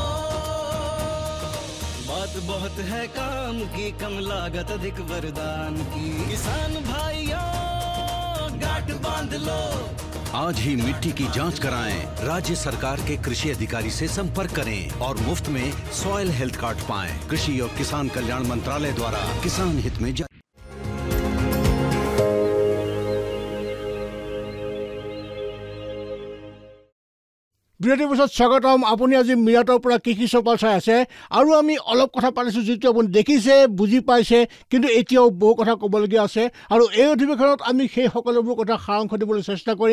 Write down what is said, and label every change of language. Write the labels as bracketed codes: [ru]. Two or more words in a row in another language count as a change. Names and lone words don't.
[hi] बात बहुत है काम की, कम लागत अधिक वरदान की। किसान भाइयों गांठ बांध लो। आज ही मिट्टी की जांच कराएं। राज्य सरकार के कृषि अधिकारी से संपर्क करें और मुफ्त में सॉइल हेल्थ कार्ड पाएं। कृषि और किसान कल्याण मंत्रालय द्वारा किसान हित में जारी। [as] বিৰতিৰ পিছত স্বাগতম। আপুনি আজি মিৰাটৰ পৰা কৃষি চপাল চাই আছে আৰু আমি অলপ কথা পাতিছোঁ যিটো আপুনি দেখিছে, বুজি পাইছে, কিন্তু এতিয়াও বহু কথা ক'বলগীয়া আছে আৰু এই অধিৱেশনত আমি সেই সকলোবোৰ কথা সাৰাংশ দিবলৈ চেষ্টা কৰিম।